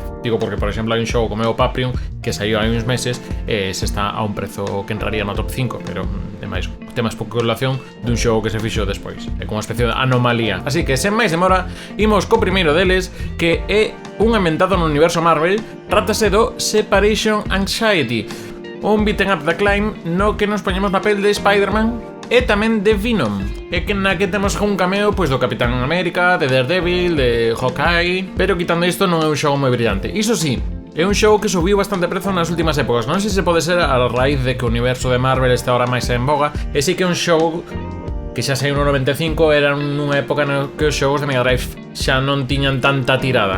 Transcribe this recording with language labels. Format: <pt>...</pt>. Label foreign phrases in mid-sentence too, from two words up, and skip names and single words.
<gl>Digo porque, por exemplo, hai un xogo como o Paprium que saiu hai uns meses e se está a un prezo que entraría no top 5, pero demais, tema especulación dun xogo que se fixo despois. É como unha especie de anomalía. Así que, sen máis demora, imos co primeiro deles, que é un ambientado no universo Marvel. Trátase do Separation Anxiety, un beat'em up da Climb no que nos poñemos na pel de Spider-Man e tamén de Venom, e que na que temos un cameo pois do Capitán América, de Daredevil, de Hawkeye, pero quitando isto non é un xogo moi brillante. Iso sí, é un xogo que subiu bastante prezo nas últimas épocas. Non sei se pode ser a raíz de que o universo de Marvel está ahora máis en boga, e sí que é un xogo que xa saiu no 95, era nunha época na que os xogos de Mega Drive xa non tiñan tanta tirada.</gl>